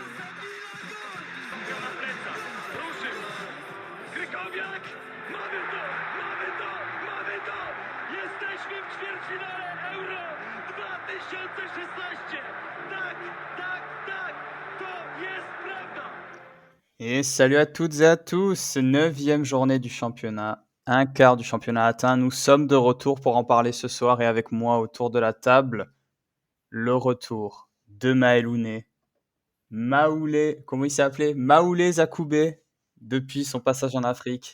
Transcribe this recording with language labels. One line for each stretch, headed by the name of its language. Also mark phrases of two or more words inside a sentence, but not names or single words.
Polish: Na plecach, ruszył, Krykowiak, mamy to, mamy to, mamy to! Jesteśmy w ćwierćfinale Euro 2016! Tak, tak, tak, to jest prawda!
French: Et salut à toutes et à tous, 9e journée du championnat, un quart du championnat atteint. Nous sommes de retour pour en parler ce soir et avec moi autour de la table, le retour de Maël Ouné, Maoulé, comment il s'est appelé Maoulé Zakoubé, depuis son passage en Afrique.